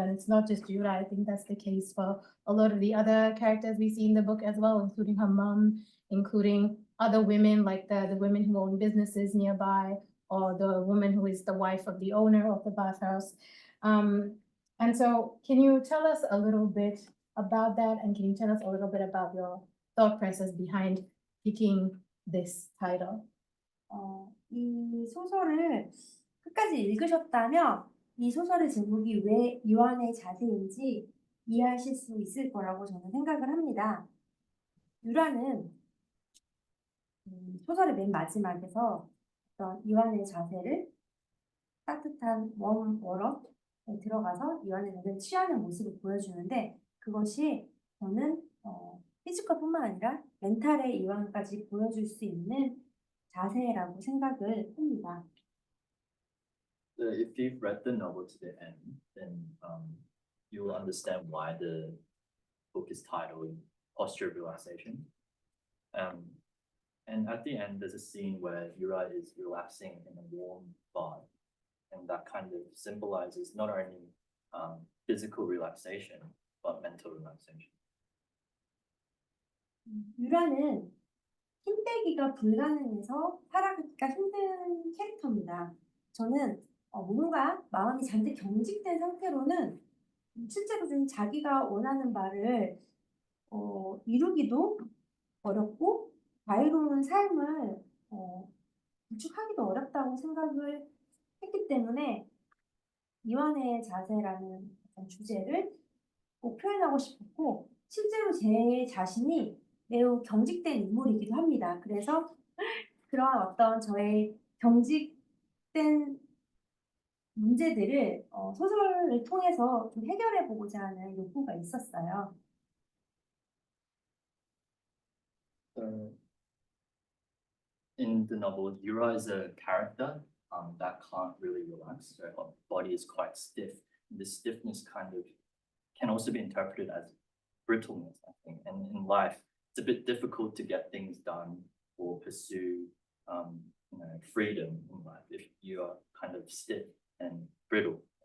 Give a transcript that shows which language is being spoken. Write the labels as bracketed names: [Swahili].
[English] And it's not just Yura, I think that's the case for a lot of the other characters we see in the book as well, including her mom, including other women, like the women who own businesses nearby, or the woman who is the wife of the owner of the bathhouse. And so can you tell us a little bit about that, and can you tell us a little bit about your thought process behind picking this title? [Korean] 이 소설을 끝까지 읽으셨다면 이 소설의 제목이 왜 유한의 자세인지 이해하실 수 있을 거라고 저는 생각을 합니다. 유라는 소설의 맨 마지막에서 어떤 유한의 자세를 따뜻한 웜워러에 들어가서 유한의 자세를 취하는 모습을 보여주는데, 그것이 저는 피지컬뿐만 아니라 멘탈의 이완까지 보여줄 수 있는 자세라고 생각을 합니다. If you've read the novel to the end, then you will understand why the book is titled Posture of Relaxation. And at the end, there's a scene where Yura is relaxing in a warm bath, and that kind of symbolizes not only physical relaxation, but mental relaxation. 유라는 힘빼기가 불가능해서 살아가기가 힘든 캐릭터입니다. 저는 뭔가 마음이 잔뜩 경직된 상태로는 실제로 좀 자기가 원하는 바를 이루기도 어렵고 자유로운 삶을 구축하기도 어렵다고 생각을 했기 때문에 이완의 자세라는 주제를 꼭 표현하고 싶었고, 실제로 제 자신이 매우 경직된 인물이기도 합니다. 그래서 그런 어떤 저의 경직된 문제들을 소설을 통해서 좀 해결해 보고자 하는 욕구가 있었어요. [English] So in the novel, Yura is a character that can't really relax. So her body is quite stiff. This stiffness kind of can also be interpreted as brittleness, I think. And in life, it's a bit difficult to get things done or pursue freedom in life if you are kind of stiff and brittle.